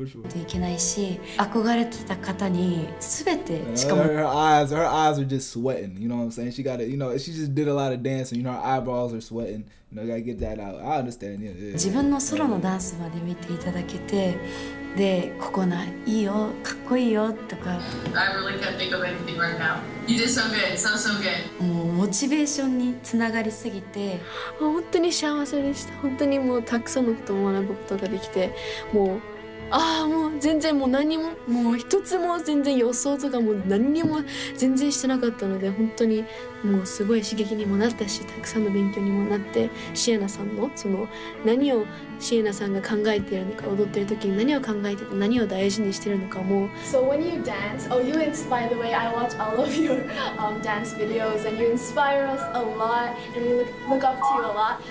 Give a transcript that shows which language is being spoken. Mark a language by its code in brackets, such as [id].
[ja] といけないし、憧れてた方に全てしかも [en] Her eyes are just sweating. You know what I'm saying? She got it. You know, she just did a lot of dancing. You know, her eyebrows are sweating. You know, gotta get that out. I understand. Yeah. [ja] 自分のソロのダンスまで見ていただけて、でここいいよ、かっこいいよとか。 [en] I really can't think of anything right now. You did so good, so good. [ja] もうモチベーションにつながりすぎて、本当に幸せでした。本当にもうたくさんのことを学ぶことができて、もうもう全然もう何ももう一つも全然予想とかも何にも全然してなかったので、本当にもうすごい刺激にもなったし、たくさんの勉強にもなって、シエナさんの何をシエナさんが考えているのか、踊ってる時に何を考えてて何を大事にしてるのかも。 [en] So when you dance, you inspire the way I watch all of your dance videos, and you inspire us a lot, and we look up to you a lot.